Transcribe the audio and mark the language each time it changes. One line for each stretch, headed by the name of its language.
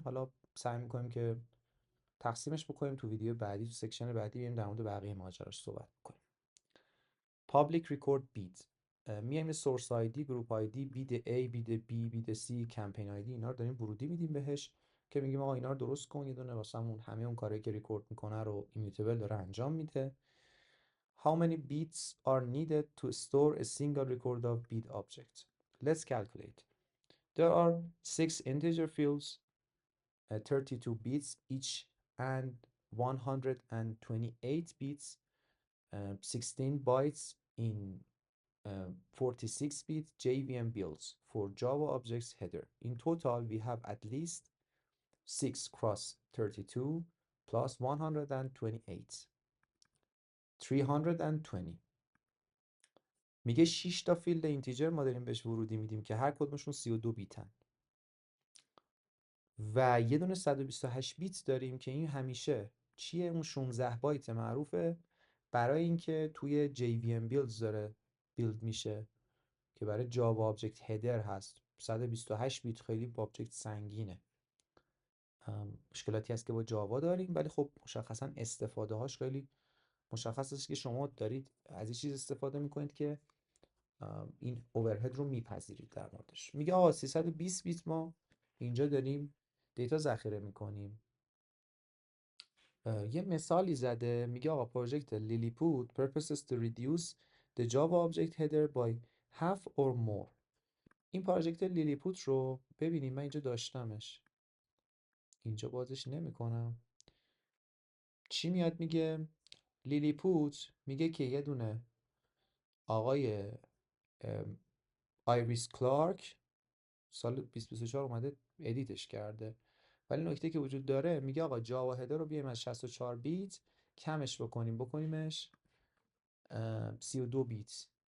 Persian: حالا سعی میکنیم که تقسیمش بکنیم تو ویدیو بعدی، تو سکشن بعدی بریم در مورد بقیه ماجراش صحبت بکنیم. Public record beat، میایم سورس آیدی، گروپ آیدی، بید A، بید B، بید C، کمپین آیدی، اینا رو داریم ورودی میدیم بهش که میگیم آقا اینا رو درست کن، یه دونه واسمون همه اون کاری که ریکورد میکنه رو ایمیوتیبل داره انجام میده.
English: How many beats are needed to store a single record of beat object? Let's calculate. There are 6 integer fields, 32 bits each and 128 bits, 16 bytes in 46-bit JVM builds for Java objects header. In total, we have at least 6 cross 32 plus 128. 320.
Persian: میگه 6 تا فیلد اینتیجر ما داریم بهش ورودی میدیم که هر کدومشون 32 بیتن و یه دونه 128 بیت داریم که این همیشه چیه؟ اون 16 بایت معروفه برای اینکه توی JVM builds داره بیلد میشه که برای جاوا آبجکت هدر هست. 128 بیت خیلی با آبجکت سنگینه. مشکلاتی هست که با جاوا داریم، ولی خب مشخصا استفاده هاش خیلی مشخص است که شما دارید از این چیز استفاده میکنید که این اوورهد رو میپذیرید در موردش. میگه آقا 320 بیت ما اینجا داریم دیتا ذخیره میکنیم. یه مثالی زده، میگه آقا پروژکت لیلیپوت
English: purposes to reduce the Java object header by half or more.
Persian: این پروژکت لیلیپوت رو ببینیم، من اینجا داشتمش، اینجا بازش نمیکنم. چی میاد میگه؟ لیلیپوت میگه که یه دونه آقای آیریس کلارک سال 2024 اومده ادیتش کرده، ولی نکته که وجود داره میگه آقا جاوا هدر رو بیایم از 64 بیت کمش بکنیمش 32 بیت.